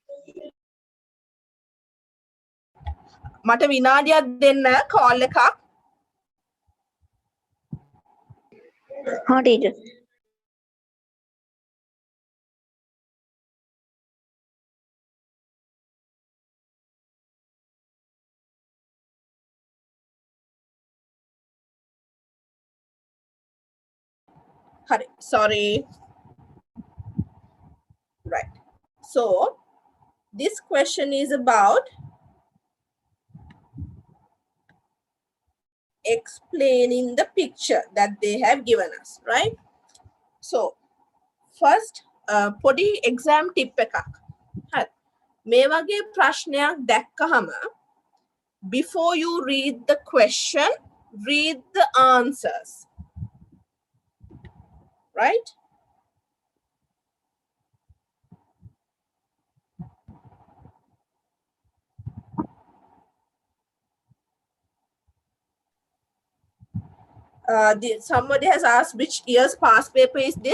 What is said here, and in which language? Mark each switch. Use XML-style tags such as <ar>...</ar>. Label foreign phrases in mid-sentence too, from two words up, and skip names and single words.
<si>මට විනාඩියක් දෙන්න කෝල් එකක්. හා ටීචර්.</si> <en>Hurry, sorry. Right. So this question is about explaining the picture that they have given us, right? So first podi exam tip</en> <si>එකක්. හරි. මේ වගේ ප්‍රශ්නයක් දැක්කහම</si> <en>before you read the question, read the answers. Right? Somebody has asked which year's past paper is this?</en>